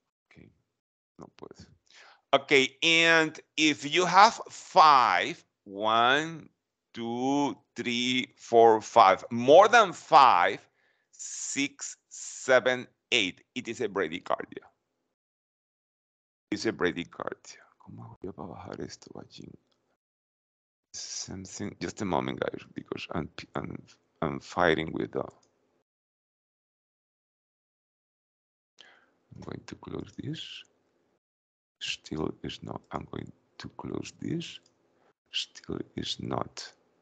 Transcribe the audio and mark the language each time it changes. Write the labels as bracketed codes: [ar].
[es] Okay, no puedo. [en] Okay, and if you have 5, 1, 2, 3, 4, 5, more than 5, 6, 7, 8, it is a bradycardia. It's a bradycardia. [es] ¿Cómo voy a bajar esto allí? [en] Something. Just a moment, guys, because I'm fighting with the. I'm going to close this. Still is not. I'm going to close this. Still is not.